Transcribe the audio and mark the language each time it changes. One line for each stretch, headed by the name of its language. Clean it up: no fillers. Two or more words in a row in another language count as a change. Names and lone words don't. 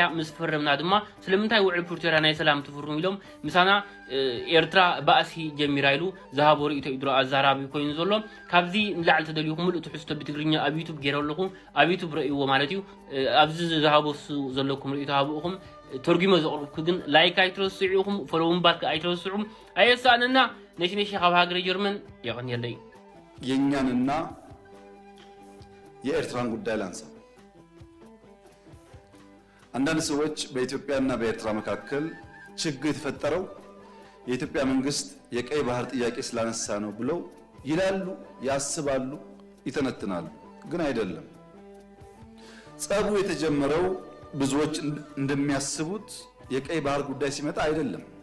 Tigrinya: ምስ ፈረምና ድማ ስለምንታይ ውዕል ፕሪቶሪያ ናይ ሰላም ትፍርሙ ኢሎም ምሳና ኤርትራ ባእሲ ጀሚራ ኢሉ ዝሃበሩ ኢትዮጵያ ኣዛራቢ ኮይኑ ዘሎ ካብዚ ንላዕሊ ተደልዩኹም ሙሉእ ትሕዝቶ ብትግርኛ ኣብ ዩቱብ ገይረለኹም ኣብ ዩቱብ ረእይዎ ማለት እዩ ኣብዚ ዝሃበሱ ዘለኩም ርእይቶ ሃብኡኹም ተርጉሞ ዘቕርብኩ ግን ላይክ ኣይትረስዑኹም ፎሎውን ባክ ኣይትረስዑም ኣየሳንና ነሽነሽ ካብ ሃገረ ጀርመን ይቕንየለይ
Amharic: የኛንና የኤርትራን ጉዳይ ላንሳ አንዳንድ ሰዎች በኢትዮጵያና በኤርትራ መካከል ችግር የተፈጠረው የኢትዮጵያ መንግስት የቀይ ባህር ጥያቄ ስላነሳ ነው ብለው ይላሉ ያስባሉ ይተነትናሉ ግን አይደለም ጸቡ የተጀመረው ብዙዎች እንደሚያስቡት የቀይ ባህር ጉዳይ ሲመጣ አይደለም